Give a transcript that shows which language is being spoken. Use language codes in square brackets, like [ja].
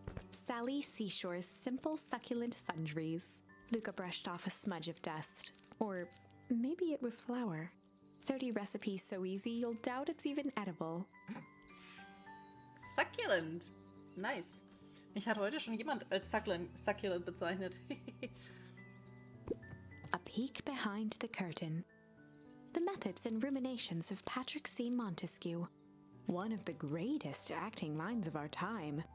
[en] Sally Seashore's simple succulent sundries. Luca brushed off a smudge of dust. Or maybe it was flour. 30 recipes so easy you'll doubt it's even edible. Succulent! Nice. [de] Mich hat heute schon jemand als succulent bezeichnet. [en] A peek behind the curtain. The methods and ruminations of Patrick C. Montesquieu. One of the greatest acting minds of our time.